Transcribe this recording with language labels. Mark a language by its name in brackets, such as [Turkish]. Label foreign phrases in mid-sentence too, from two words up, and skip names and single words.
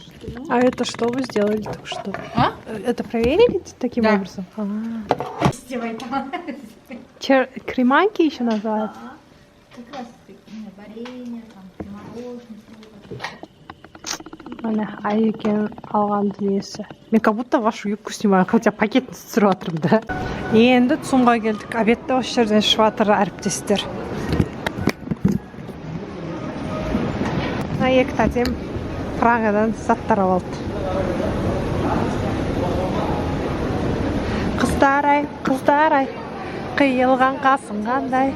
[Russian] А это что вы сделали только что? А? Это проверили таким Да. образом? Стевай там. Креманки еще называют? Как раз варенье, там, мороженое. [Kazakh] Міне Айекен алған дүниесі. [Russian] Мен как будто вашу юбку снимаю, хотя [Kazakh] пакетті түсіріп жатырмын да. Енді цумға келдік. Обедті осы жерден ішіп жатыр әріптестер. Екі тәтем Прагадан заттар алды. Қыздар-ай, қиылған қасың қандай.